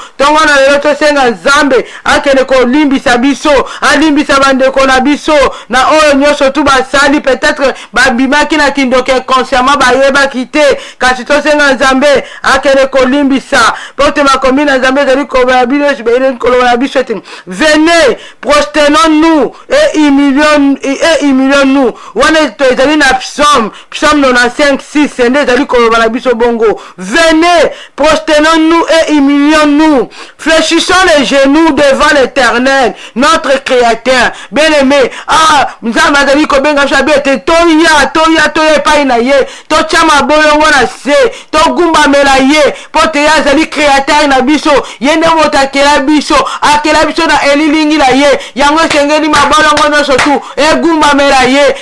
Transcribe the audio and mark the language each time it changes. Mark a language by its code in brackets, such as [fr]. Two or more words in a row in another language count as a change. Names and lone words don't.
[ln] Tongo na lelo, tosenga Nzambe, akende kolimbisa biso, alimbisa bandeko na biso, na oyo nyonso tu basali, peut-être babimaki na kindoki inconsciemment, bayebaki te. Kasi tosenga Nzambe, akende kolimbisa. Po te makomi na Nzambe ezali koloba na bino, ezali koloba na biso ete, [fr] venez, prosternons-nous et humilions-, et humilions-nous. [ln] Wana to ezali na Psaume, Psaume quatre-vingt-cinq six, nde ezali koloba na biso bongo. [fr] Venez, prosternons-nous et humilions-nous. Fléchissons les genoux devant l'Éternel, notre Créateur. Bien-aimé, ah, [ln] Nzambe azali kobenga biso abe ete toya, toya, toya epai na ye. Totya mabolongo na se, togumbamela ye, po te ye azali Créateur na biso. Ye nde moto akela biso, akela biso na elilingi na ye. Yango esengeli mabolongo nyonso tu egumbamela ye.